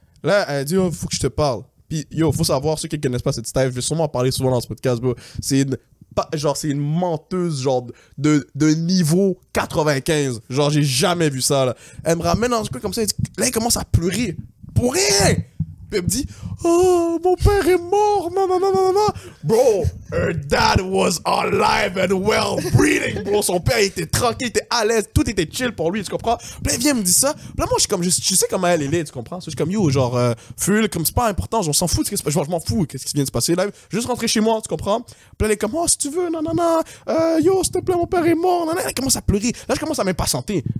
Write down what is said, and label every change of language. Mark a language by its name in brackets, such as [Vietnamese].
[French] Là, elle dit, oh, faut que je te parle. Puis, yo, faut savoir, ceux qui connaissent pas cette style, je vais sûrement en parler souvent dans ce podcast, bro. C'est une menteuse, genre, de niveau 95. Genre, j'ai jamais vu ça, là. Elle me ramène dans un truc comme ça, là, elle commence à pleurer. Pour rien! Puis elle me dit, oh, mon père est mort, non. [English] Bro, her dad was alive and well breathing, bro. [French] Son père était tranquille, était à l'aise, tout était chill pour lui, tu comprends? Puis elle vient me dire ça. Puis là, moi, je suis comme, je sais comment elle est, tu comprends? Je suis comme, yo, genre, full, comme c'est pas important, on s'en fout, je m'en fous, qu'est-ce qui vient de se passer là? Juste rentrer chez moi, tu comprends? Puis là, elle est comme, oh, si tu veux, non, yo, s'il te plaît, mon père est mort, elle commence à pleurer. Là, je commence à m'impatienter.